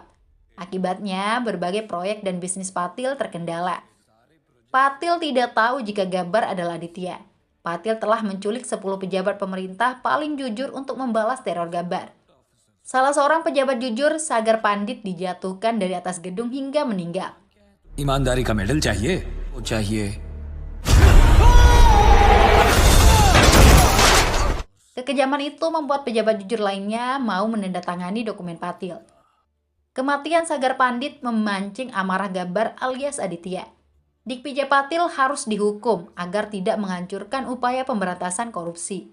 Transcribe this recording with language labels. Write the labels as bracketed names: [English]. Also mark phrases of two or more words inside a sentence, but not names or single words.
[Indonesian] Akibatnya, berbagai proyek dan bisnis Patil terkendala. Patil tidak tahu jika Gabbar adalah Aditya. Patil telah menculik 10 pejabat pemerintah paling jujur untuk membalas teror Gabbar. Salah seorang pejabat jujur, Sagar Pandit, dijatuhkan dari atas gedung hingga meninggal. [Hindi] ईमानदारी का मेडल चाहिए वो चाहिए [Indonesian] Kekejaman itu membuat pejabat jujur lainnya mau menandatangani dokumen Patil. Kematian Sagar Pandit memancing amarah Gabbar alias Aditya. Dikpijay Patil harus dihukum agar tidak menghancurkan upaya pemberantasan korupsi.